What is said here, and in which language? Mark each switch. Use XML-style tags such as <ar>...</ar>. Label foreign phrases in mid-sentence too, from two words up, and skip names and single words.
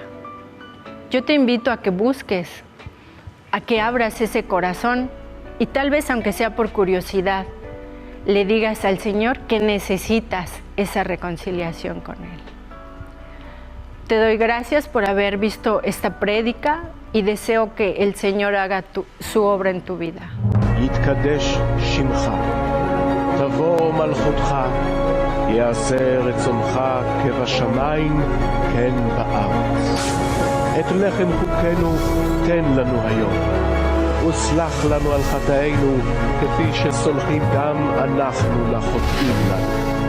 <es>Yo te invito a que busques, a que abras ese corazón y tal vez, aunque sea por curiosidad, le digas al Señor que necesitas esa reconciliación con Él. Te doy gracias por haber visto esta prédica y deseo que el Señor haga su obra en tu vida.</es> <he>יתקדש שמך, תבוא מלכותך, יעשה רצונך כבשמיים כן בארץ. את לחם חוקנו תן לנו היום, וסלח לנו על חטאינו כפי שסולחים גם אנחנו לחוטאים לנו.</he>